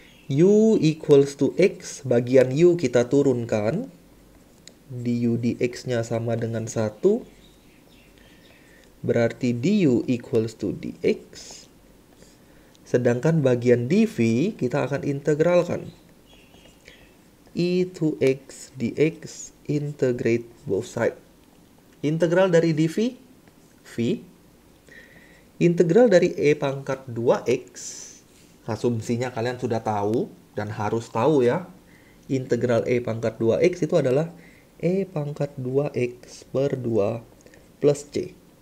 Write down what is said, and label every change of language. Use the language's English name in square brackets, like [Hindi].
[English] U equals to X, [Indonesian] bagian U kita turunkan. Du dx-nya sama dengan 1. Berarti du [English] equals to [Indonesian] dx. Sedangkan bagian dv kita akan integralkan. [English] E to x dx, integrate both side. [Indonesian] Integral dari dv, v. Integral dari e pangkat 2x, asumsinya kalian sudah tahu dan harus tahu ya. Integral e pangkat 2x itu adalah e pangkat 2x per 2 plus c.